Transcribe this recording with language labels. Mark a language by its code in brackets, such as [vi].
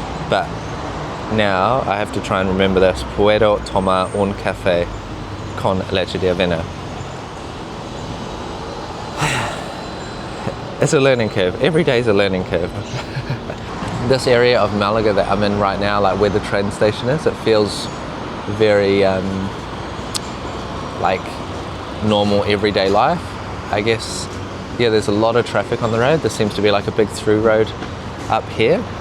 [en] But now I have to try and remember this. [es] Puedo tomar un café con leche de avena. [en] It's a learning curve. Every day is a learning curve. This area of Malaga that I'm in right now, like where the train station is, it feels very like normal everyday life. I guess, yeah, there's a lot of traffic on the road. There seems to be like a big through road up here.